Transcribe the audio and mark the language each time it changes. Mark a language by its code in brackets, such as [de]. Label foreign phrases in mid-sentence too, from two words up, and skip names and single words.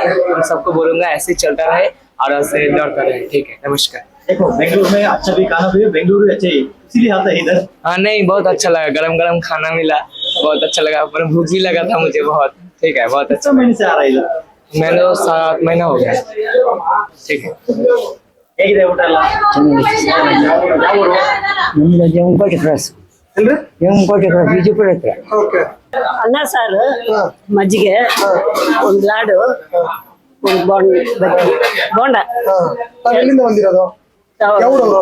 [hi] हम सबको बोलूँगा ऐसे ही चलता रहे और ऐसे दौड़ता रहे. ठीक है, नमस्कार. देखो, बेंगलुरु में अच्छा भी खाना भी, बेंगलुरु अच्छे ही इसीलिए आता है इधर. हाँ नहीं, बहुत अच्छा लगा. गरम गरम खाना मिला, बहुत अच्छा लगा. पर भूख भी लगा था मुझे बहुत. ठीक है, बहुत अच्छा. महीने से आ रहा है इधर? मैंने 7 महीना हो गया. ठीक है. [kn] ಹೇಗಿದೆ ಊಟ ಎಲ್ಲ? ನಮ್ದು ಜಮ್ಮಕೋಟೆ ಕ್ರಾಸ್. ಜಮ್ಮಕೋಟೆ ಕ್ರಾಸ್, ವಿಜಯಪುರ ಹತ್ರ. ಓಕೆ. ಅನ್ನ ಸಾರು, ಮಜ್ಜಿಗೆ, ಒಂದು ಲಾಡು, ಒಂದು ಬೋಂಡ. ಎಲ್ಲಿಂದ ಬಂದಿರೋದು? ಯಾವ ಊರವರು?